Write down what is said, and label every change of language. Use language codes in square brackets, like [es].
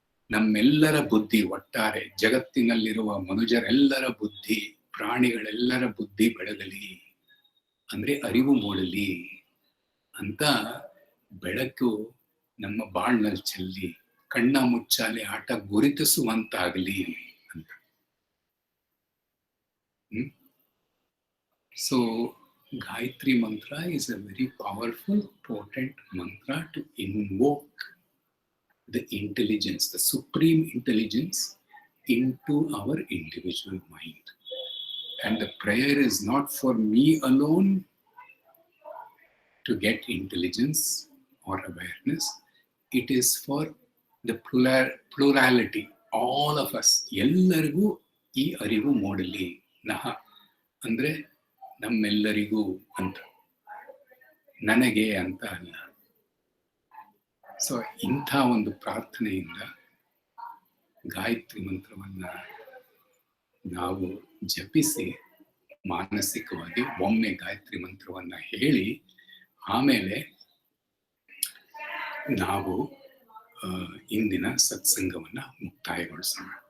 [kn] ನಮ್ಮೆಲ್ಲರ ಬುದ್ಧಿ ಒಟ್ಟಾರೆ, ಜಗತ್ತಿನಲ್ಲಿರುವ ಮನುಜರೆಲ್ಲರ ಬುದ್ಧಿ, ಪ್ರಾಣಿಗಳೆಲ್ಲರ ಬುದ್ಧಿ ಬೆಳಗಲಿ, ಅಂದ್ರೆ ಅರಿವು ಮೂಡಲಿ ಅಂತ ಬೆಳಕು ನಮ್ಮ ಬಾಳ್ನಲ್ಲಿ ಚೆಲ್ಲಿ ಕಣ್ಣ ಮುಚ್ಚಾಲೆ ಆಟ ಗುರುತಿಸುವಂತಾಗಲಿ ಅಂತ. [en] So Gayatri mantra is a very powerful, potent mantra to invoke the intelligence, the supreme intelligence into our individual mind. And the prayer is not for me alone to get intelligence or awareness. It is for the plurality, all of us. [kn] ಎಲ್ಲರಿಗೂ ಈ ಅರಿವು ಮೂಡಲಿ. ನಹ ಅಂದ್ರೆ ನಮ್ಮೆಲ್ಲರಿಗೂ ಅಂತ, ನನಗೆ ಅಂತ ಅಲ್ಲ. ಸೊ ಇಂಥ ಒಂದು ಪ್ರಾರ್ಥನೆಯಿಂದ ಗಾಯತ್ರಿ ಮಂತ್ರವನ್ನ ನಾವು ಜಪಿಸಿ ಮಾನಸಿಕವಾಗಿ ಒಮ್ಮೆ ಗಾಯತ್ರಿ ಮಂತ್ರವನ್ನ ಹೇಳಿ ಆಮೇಲೆ ನಾವು ಇಂದಿನ ಸತ್ಸಂಗವನ್ನ ಮುಕ್ತಾಯಗೊಳಿಸೋಣ.